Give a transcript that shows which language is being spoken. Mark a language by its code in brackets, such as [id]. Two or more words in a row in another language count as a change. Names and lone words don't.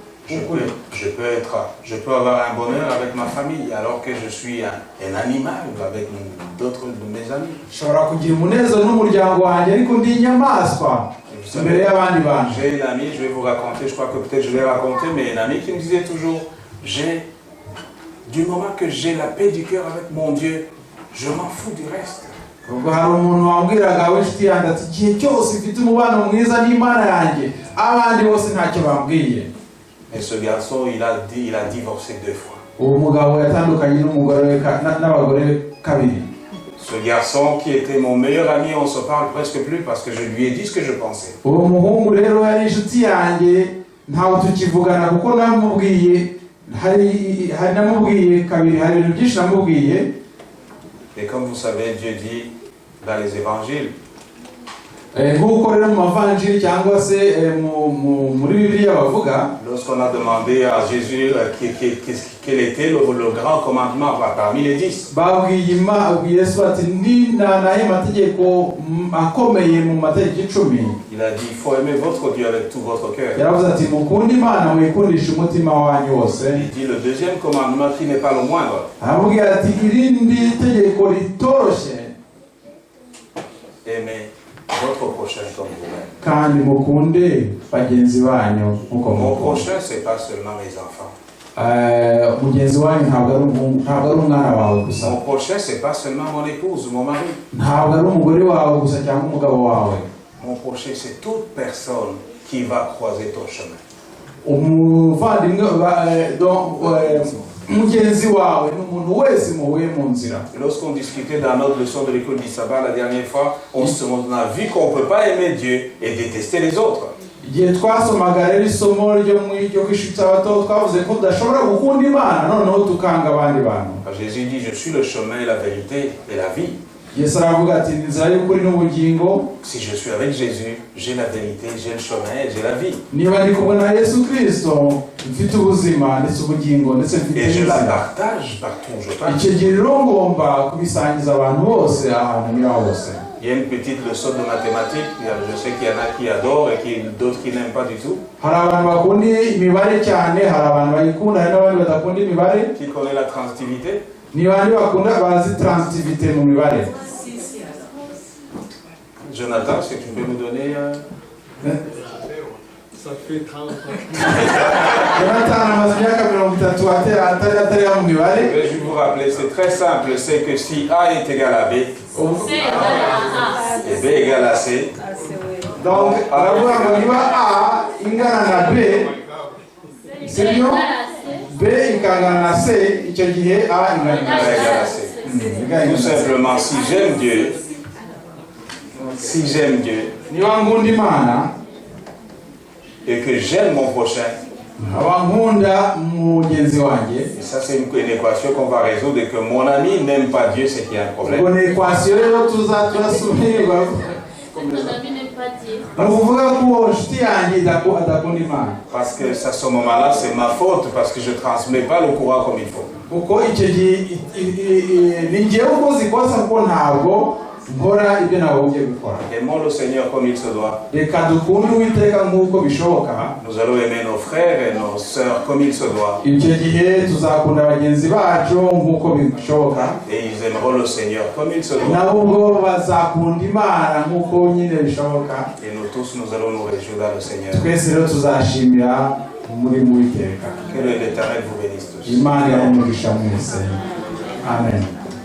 [fr] Je peux avoir un bonheur avec ma famille alors que je suis un animal avec d'autres de mes amis. [rw] nshobora kugira umunezero n'umuryango wanjye ariko ndi inyamaswa imbere y'abandi bantu. [fr] J'ai une amie, je vais vous raconter, je crois que peut-être je vais raconter, mais une amie qui me disait toujours, du moment que j'ai la paix du cœur avec mon Dieu, je m'en fous du reste. [rw] ubwo hari umuntu wambwiraga w'inshuti yanjye ati igihe cyose mfite umubano mwiza n'Imana yanjye abandi bose ntacyo bambwiye. [fr] Mais ce garçon, il a divorcé 2 fois. [rw] uwo mugabo yatandukanye n'abagore kabiri. [fr] Ce garçon qui était mon meilleur ami, on se parle presque plus parce que je lui ai dit ce que je pensais. [rw] uwo muhungu rero yari inshuti yanjye ntawe tukivugana kuko namubwiye hari namubwiye kabiri, hari ibintu byinshi namubwiye. [fr] Et comme vous savez, Dieu dit dans les évangiles, [rw] nk'uko rero mu mavanjiri cyangwa se muri Bibiliya bavuga, [fr] lorsqu'on a demandé à Jésus quel était le grand commandement parmi les 10, [rw] babwiye Yesu ati ni naye mategeko akomeye mu mategeko 10. [fr] il a dit il faut aimer votre Dieu avec tout votre cœur. [rw] yaravuze ati mukunda Imana mwikundisha umutima wanyu wose. [fr] Il dit le deuxième commandement qui n'est pas le moindre. [rw] aramubwira ati irindi tegeko ritoroshye, [fr] Aimez votre prochain comme vous-même. [rw] kandi mukunde bagenzi banyu nk'uko [fr] Mon [rw] mukunda. [fr] prochain, c'est pas seulement mes enfants. [rw] mugenzi wanyu ntabwo ari umwana wawe gusa, [fr] Mon prochain, c'est pas seulement mon épouse ou mon mari. [rw] ntabwo ari umugore wawe gusa cyangwa umugabo wawe. [fr] Mon prochain, c'est toute personne qui va croiser ton chemin. [rw] umuvandimwe mugenzi wawe ni umuntu wese muhuye mu nzira. [fr] Lorsqu'on discutait dans notre leçon de l'école du sabbat la dernière fois, on a vu qu'on ne peut pas aimer Dieu et détester les autres. [rw] igihe twasomaga rero isomo ryo kwishutsa abato twavuze ko tudashobora gukunda Imana noneho tukanga abandi bantu. [fr] Jésus dit, je suis le chemin, la vérité et la vie. [rw] Yesu aravuga ati inzira y'ukuri n'ubugingo. [fr] Si je suis avec Jésus, j'ai la vérité, j'ai le chemin et j'ai la vie. [rw] niba ndi kumwe na Yesu Kristo mfite ubuzima ndetse ubugingo ndetse mfite [fr] Et je la [rw] n'inzira. [fr] partage partout où je passe. [rw] icyo gihe rero ngomba kubisangiza abantu bose ahantu nyura hose. [fr] Il y a une petite leçon de mathématiques. Je sais qu'il y en a qui adorent et d'autres qui n'aiment pas du tout. [rw] hari abantu bakunda imibare cyane, hari abantu bayikunda, hari n'abandi badakunda imibare. [fr] Qui connaît la transitivité? [rw] ni bandi bakunda bazi transitivité mu mibare. [fr] Jonathan, est-ce que tu peux nous donner Ça fait 30 ans. [rw] Jonathan amaze imyaka 30 atari mu mibare. [fr] Je vais vous rappeler, c'est très simple. C'est que si A est égal à B, et B égale à C, [rw] donc aravuga ngo niba A ingana na B, sibyo, B ikangana na C, icyo gihe A ingana na [fr] égale à C. Tout simplement, si j'aime Dieu, [rw] niba nkunda Imana [fr] et que j'aime mon prochain, [rw] aba nkunda mugenzi wanjye, [fr] et ça c'est une équation qu'on va résoudre, et que mon ami n'aime pas Dieu, c'est qu'il y a un problème. [rw] ubwo ni equation rero tuzasubirirwa. ni ukuvuga ko uwo nshuti yanjye adakunda Imana, [fr] Parce que à ce moment-là, c'est ma faute, parce que je ne transmets pas le courant comme il faut. [rw] kuko icyo gihe ni njyewe ukoze ikosa kuko ntabwo nkora ibyo nagombye gukora. [fr] Aimons le Seigneur comme il se doit. [rw] reka dukunde Uwiteka nk'uko bishoboka. [fr] Nous allons aimer nos frères et nos sœurs comme il se doit. [rw] icyo gihe tuzakunda bagenzi bacu nk'uko bishoboka, [fr] Et ils aimeront le Seigneur comme il se doit. [rw] nabo ubwo bazakunda Imana nk'uko nyine bishoboka. [fr] Et nous tous, nous allons nous réjouir dans le Seigneur. [rw] twese rero tuzashimira muri Uwiteka. [fr] Que l'Éternel vous bénisse tous. [rw] Imana yamugisha mwese. Amen.